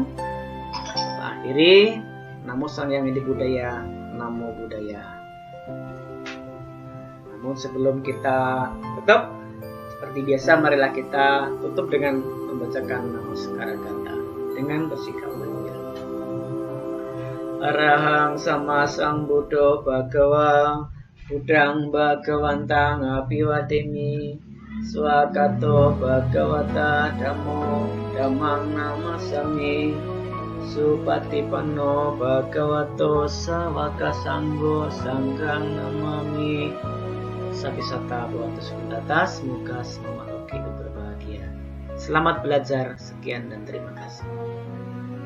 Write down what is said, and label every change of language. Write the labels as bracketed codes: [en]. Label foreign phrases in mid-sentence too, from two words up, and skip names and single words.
[id] Bapak akhiri. [pi] Namo Sang Hyang Adi Budaya, Namo Buddhaya. [id] Namun sebelum kita tutup, seperti biasa marilah kita tutup dengan membacakan Namaskara Gata dengan bersikap mulia. [pi] Arahang Sama Sang Buddha Bhagawa Buddhang Bhagawantang Apiwademi Swakato Bhagavata Dhammo Dhammang Namasami. Supatipanno Bhagavato Sawaka Sanggo Sanghang Namami. Sabisata Bhagavato Sukundata, [id] semoga semua makhluk hidup berbahagia. Selamat belajar, sekian dan terima kasih.